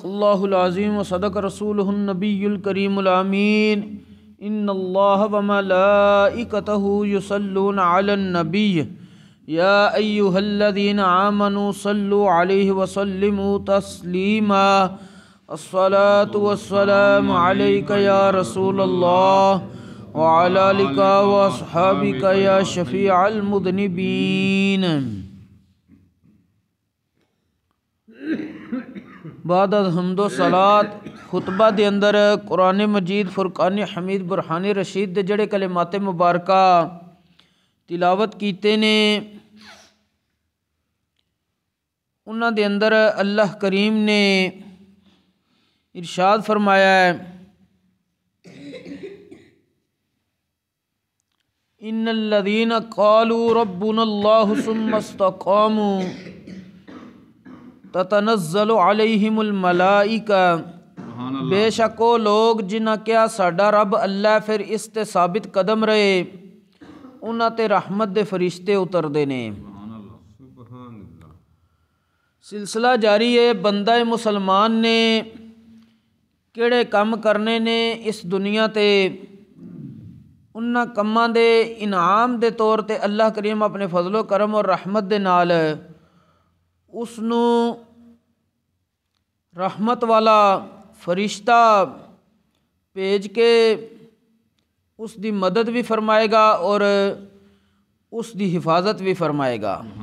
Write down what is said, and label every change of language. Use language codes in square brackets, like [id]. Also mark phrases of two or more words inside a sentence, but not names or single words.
[ar] الله العظيم وصدق رسوله النبي الكريم الامين ان الله وملائكته يصلون على النبي یا ایہا الذین آمنوا صلوا علیہ وسلموا تسلیما الصلاة والسلام علیک یا رسول اللہ وعلی آلک واصحابک یا شفیع المذنبین۔ [pa] بعد از حمد و صلاة خطبہ دے اندر قرآن مجید فرقان حمید برہان رشید دے جڑے کلمات مبارکہ تلاوت کیتے نے انہاں دے اندر اللہ کریم نے ارشاد فرمایا ہے [ar] ان الذین قالوا ربنا اللہ ثم استقاموا تتنزل علیہم الملائکہ، [pa] بے شک وہ لوگ جنہاں کیا ساڈا رب اللہ پھر اس تے ثابت قدم رہے انہاں تے رحمت دے فرشتے اتر دے نے۔ سلسلہ جاری ہے، بندہ مسلمان نے کیڑے کم کرنے نے اس دنیا تے انہاں کماں دے انعام دے طور تے اللہ کریم اپنے فضل و کرم اور رحمت دے نال اس نو رحمت والا فرشتہ بھیج کے اس دی مدد بھی فرمائے گا اور اس دی حفاظت بھی فرمائے گا۔